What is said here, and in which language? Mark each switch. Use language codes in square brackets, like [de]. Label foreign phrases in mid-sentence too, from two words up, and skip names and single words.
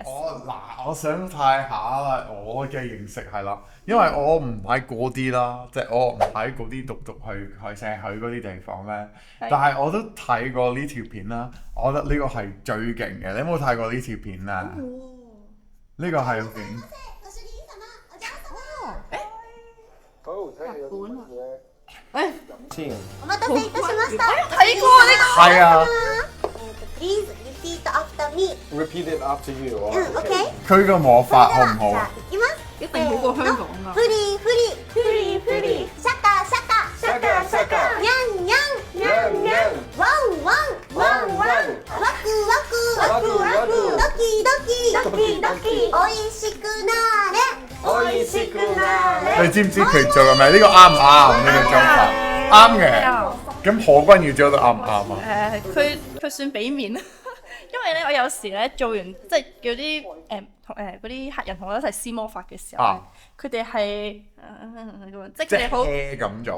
[yue] 我想睇下啦，我嘅認識係啦，因為我唔喺嗰啲啦，即係我唔喺嗰啲獨去成日去嗰啲地方咧。但係我都睇過呢條片啦，我覺得呢個係最勁嘅。你有冇睇過呢條片啊？呢個係片。日本啊！ [ja] お待たせいたしました。 [yue] 睇過呢個。係啊。 [en] Please repeat after me. Repeat it after you. OK。 [yue] 佢個魔法好唔好？ [ja] じゃあ行きます。 [yue] 一定好過香港㗎。 [ja] フリフリフリフリ。シャカシャカシャカシャカ。ニャンニャンニャンニャン。ワンワンワンワン。ワクワクワクワク。ドキドキドキドキ。おいしくなれ。おいしくなれ。 [yue] 你知唔知佢做嘅咩？呢個啱唔啱？呢個做法啱嘅。咁咁何君堯做得啱唔啱啊？佢算俾面，因為咧我有時咧做完即係叫啲同嗰啲客人同我一齊施魔法嘅時候咧，佢哋係咁樣，即係佢哋好咁做。